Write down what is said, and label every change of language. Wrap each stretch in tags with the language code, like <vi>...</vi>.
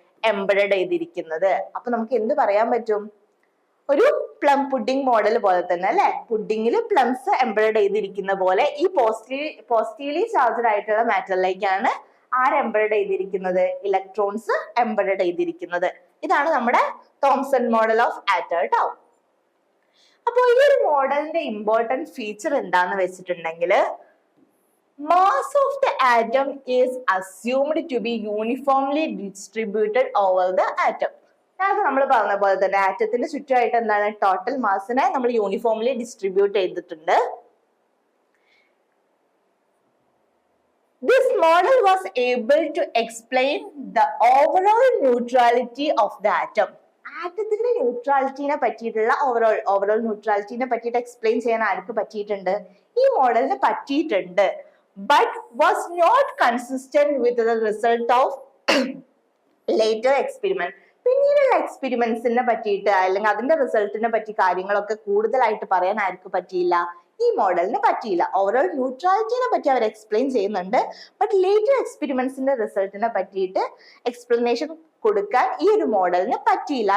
<ml>Embedded ചെയ്തിരിക്കുന്നത്. അപ്പൊ നമുക്ക് എന്ത് പറയാൻ പറ്റും? ഒരു പ്ലം പുഡിംഗ് മോഡൽ പോലെ തന്നെ അല്ലെ, പുഡിങ്ങിൽ പ്ലംസ് എംബഡഡ് ചെയ്തിരിക്കുന്ന പോലെ ഈ പോസിറ്റീവ്ലി ചാർജഡ് ആയിട്ടുള്ള മാറ്ററിലേക്കാണ് ആര് എംബഡഡ് ചെയ്തിരിക്കുന്നത്? ഇലക്ട്രോൺസ് എംബഡഡ് ചെയ്തിരിക്കുന്നത്. ഇതാണ് നമ്മുടെ തോംസൺ മോഡൽ ഓഫ് ആറ്റം കേട്ടോ. അപ്പൊ ഈ ഒരു മോഡലിന്റെ ഇമ്പോർട്ടന്റ് ഫീച്ചർ എന്താന്ന് വെച്ചിട്ടുണ്ടെങ്കിൽ,</ml> <en>mass of the atom is assumed to be uniformly distributed over the atom.</en> <ml>നേരത്തെ നമ്മൾ പറഞ്ഞ പോലെ തന്നെ ആറ്റത്തിന്റെ ചുറ്റുമായിട്ട് എന്താണ്? ടോട്ടൽ മാസിനെ നമ്മൾ യൂണിഫോംലി ഡിസ്ട്രിബ്യൂട്ട് ചെയ്തിട്ടുണ്ട്.</ml> <en>This model was able to explain the overall neutrality of the atom.</en> <ml>ആറ്റത്തിന്റെ ന്യൂട്രാലിറ്റിനെ പറ്റിയിട്ടുള്ള ഓവറോൾ ന്യൂട്രാലിറ്റിനെ പറ്റിയിട്ട് എക്സ്പ്ലെയിൻ ചെയ്യാൻ ആർക്ക് പറ്റിയിട്ടുണ്ട്? ഈ മോഡലിന് പറ്റിയിട്ടുണ്ട്.</ml> <en>But was not consistent with the result of later experiment.</en> <ml>പിന്നീടുള്ള എക്സ്പെരിമെന്റ്സിനെ പറ്റിയിട്ട് അല്ലെങ്കിൽ അതിന്റെ റിസൾട്ടിനെ പറ്റി കാര്യങ്ങളൊക്കെ കൂടുതലായിട്ട് പറയാൻ ആർക്ക് പറ്റിയില്ല? ഈ മോഡലിന് പറ്റിയില്ല. ഓവറോൾ ന്യൂട്രാലിറ്റിനെ പറ്റി അവർ എക്സ്പ്ലെയിൻ ചെയ്യുന്നുണ്ട്, ബട്ട് ലേറ്റർ എക്സ്പെരിമെന്റ്സിന്റെ റിസൾട്ടിനെ പറ്റിയിട്ട് എക്സ്പ്ലനേഷൻ കൊടുക്കാൻ ഈ ഒരു മോഡലിന് പറ്റിയില്ല.</ml>